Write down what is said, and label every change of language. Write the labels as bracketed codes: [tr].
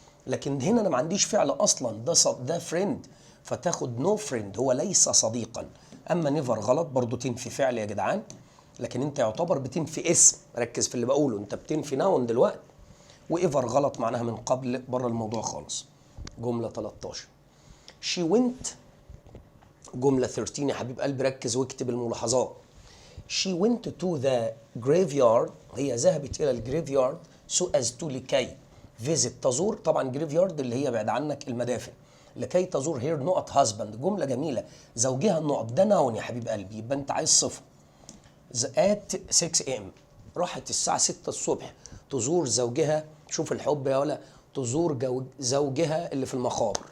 [ar] لكن هنا انا ما عنديش فعل اصلا، ده فريند، فتاخد نو فريند، هو ليس صديقا. اما نيفر غلط برضو، تنفي فعل يا جدعان، لكن انت يعتبر بتنفي اسم. ركز في اللي بقوله، انت بتنفي ناون دلوقتي. وايفر غلط معناها من قبل، بره الموضوع خالص. جمله 13 [en] she went. [ar] جمله 13 يا حبيب قلبي ركز واكتب الملاحظات. [en] she went to the graveyard، [ar] هي ذهبت الى الجريفيارد so as to لكي visit تزور. طبعا جريفيارد اللي هي بعد عنك المدافن. لكي تزور هير نقط husband. جمله جميله. زوجها النقط ده ناون يا حبيب قلبي، يبقى انت عايز صفه. at 6 am، راحت الساعة 6 الصبح تزور زوجها. شوف الحب يا ولا، تزور زوجها اللي في المقابر.